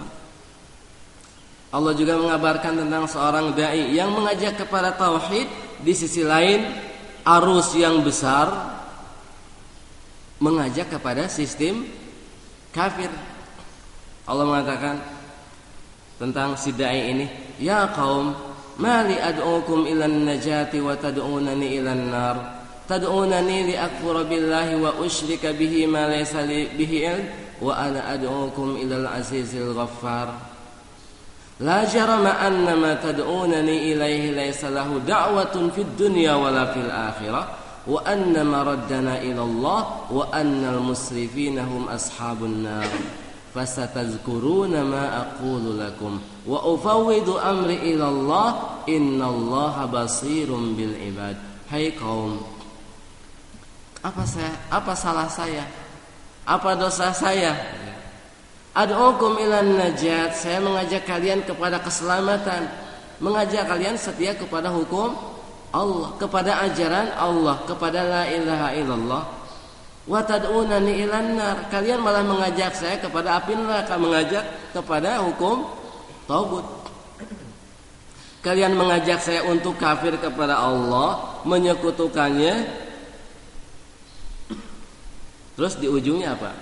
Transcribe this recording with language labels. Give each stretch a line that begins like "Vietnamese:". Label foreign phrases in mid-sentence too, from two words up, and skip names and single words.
Indonesian: Allah juga mengabarkan tentang seorang dai yang mengajak kepada tauhid, di sisi lain arus yang besar mengajak kepada sistem kafir. Allah mengatakan tentang si dai ini,
Arabic: "يا قوم ما لي أدعوكم إلى النجاة وتدعونني إلى النار. تدعونني لأكفر بالله وأشرك به ما ليس لي به علم وأنا أدعوكم إلى العزيز الغفار. لا جرم أنما تدعونني إليه ليس له دعوة في الدنيا ولا في الآخرة وأن مردنا إلى الله وأن المسرفين هم أصحاب النار. فستذكرون ما أقول لكم وأفوض أمري إلى الله إن الله بصير بالعباد."
Indonesian: Hai kaum, apa salah saya? Apa dosa saya?
Arabic: أدعوكم إلى النجاة,
Indonesian: saya mengajak kalian kepada keselamatan, mengajak kalian setia kepada hukum Allah, kepada ajaran Allah, kepada
Arabic: لا إله إلا الله. وتدعونني إلى النار,
Indonesian: kalian malah mengajak saya kepada api neraka, mengajak kepada hukum taubat. Kalian mengajak saya untuk kafir kepada Allah, menyekutukannya. Terus di ujungnya apa?